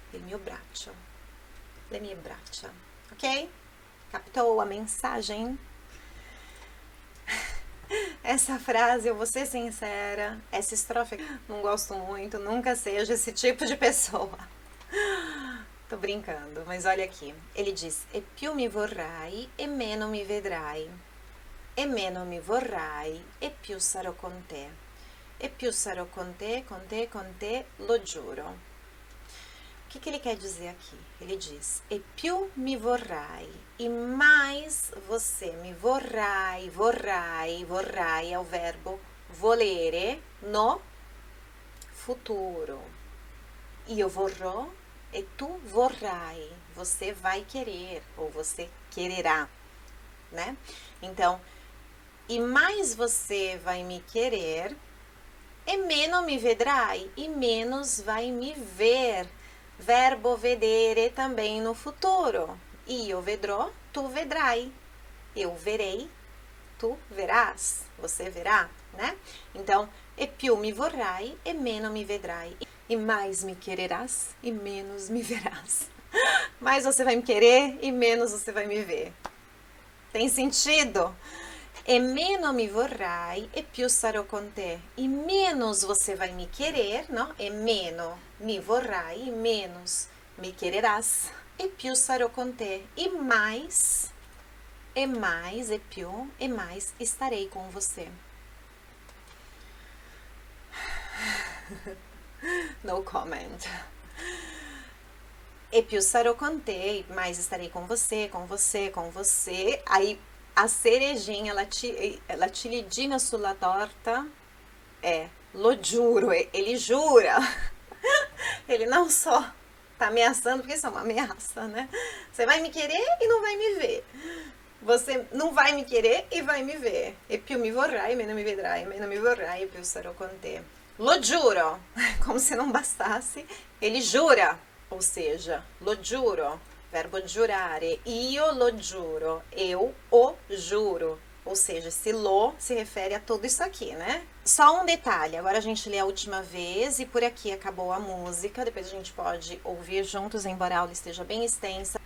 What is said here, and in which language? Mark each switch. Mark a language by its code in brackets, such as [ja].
[it] Il mio braccio. Le mie braccia. Ok? [pt] Captou a mensagem? Essa frase, eu vou ser sincera, essa estrofe não gosto muito, nunca seja esse tipo de pessoa. Tô brincando, mas olha aqui. Ele diz: [it] e più mi vorrai e meno mi vedrai. E meno mi vorrai e più sarò con te. E più sarò con te, lo giuro. [pt] O que ele quer dizer aqui? Ele diz: [it] e più mi vorrai, [pt] e mais você me vorrai, vorrai é o verbo volere no futuro. [it] io vorrò e tu vorrai. [pt] Você vai querer ou você quererá, né? Então, e mais você vai me querer, [it] e meno mi vedrai, [pt] e menos vai me ver. Verbo vedere também no futuro. [it] Io vedrò, tu vedrai. [pt] Eu verei, tu verás. Você verá, né? Então, [it] e più mi vorrai, e meno mi vedrai. [pt] E mais me quererás, e menos me verás. Mais você vai me querer, e menos você vai me ver. Tem sentido? [it] E meno mi vorrai, e più sarò con te. [pt] E menos você vai me querer, não? [it] E meno mi vorrai, [pt] e menos me quererás. [it] E più sarò con te. [pt] E mais, e più, e mais estarei com você. [en] No comment. [it] E più sarò con te, [pt] mais estarei com você, com você, com você. Aí a cerejinha, [it] la ciliegina sulla torta [pt] é, [it] lo giuro, [pt] ele jura. Ele não só tá ameaçando, porque isso é uma ameaça, né? Você vai me querer e não vai me ver. Você não vai me querer e vai me ver. [it] E più mi vorrai, meno mi vedrai, meno mi vorrai, e più sarò con te. [pt] Lo giuro, como se não bastasse, ele jura, ou seja, lo giuro, verbo giurare, [it] io lo giuro, [pt] eu o juro, ou seja, esse lo se refere a tudo isso aqui, né? Só um detalhe, agora a gente lê a última vez e por aqui acabou a música, depois a gente pode ouvir juntos, embora a aula esteja bem extensa.